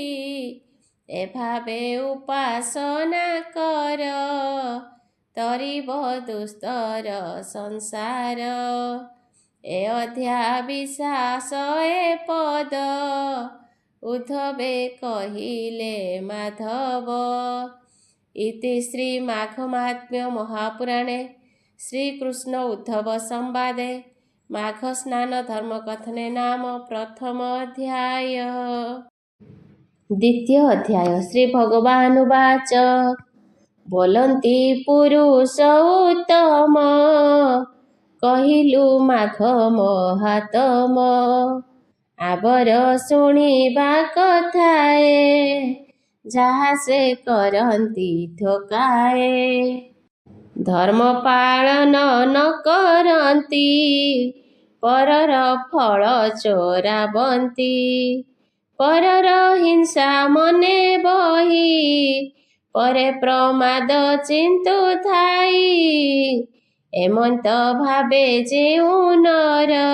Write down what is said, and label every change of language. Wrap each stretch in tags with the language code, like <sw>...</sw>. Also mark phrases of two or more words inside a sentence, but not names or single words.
<or>ଏଭାବେ ଉପାସନା କର, ତରିବ ଦୁସ୍ତର ସଂସାର। ଏ ଅଧ୍ୟାବିଶ୍ୱାସ ଏ ପଦ, ଉଦ୍ଧବେ କହିଲେ ମାଧବ। ଇତି ଶ୍ରୀ ମାଘ ମାହାତ୍ମ୍ୟ ମହାପୁରାଣେ ଶ୍ରୀକୃଷ୍ଣ ଉଦ୍ଧବ ସଂବାଦେ ମାଘ ସ୍ନାନ ଧର୍ମ କଥନେ ନାମ ପ୍ରଥମ ଅଧ୍ୟାୟ। ଦ୍ୱିତୀୟ ଅଧ୍ୟାୟ। ଶ୍ରୀ ଭଗବାନୁବାଚ ବୋଲନ୍ତି ପୁରୁଷ ଉତ୍ତମ କହିଲୁ ମାଘ ମହାତ୍ମ ଆବର ଶୁଣିବା କଥାଏ ଯାହା ସେ କରନ୍ତି ଥୋକାଏ ଧର୍ମ ପାଳନ ନ କରନ୍ତି ପରର ଫଳ ଚୋରାବନ୍ତି ପରର ହିଂସା ମନେ ବହି ପରେ ପ୍ରମାଦ ଚିନ୍ତୁଥାଇ ଏମନ୍ତ ଭାବେ ଯେଉଁ ନର</or>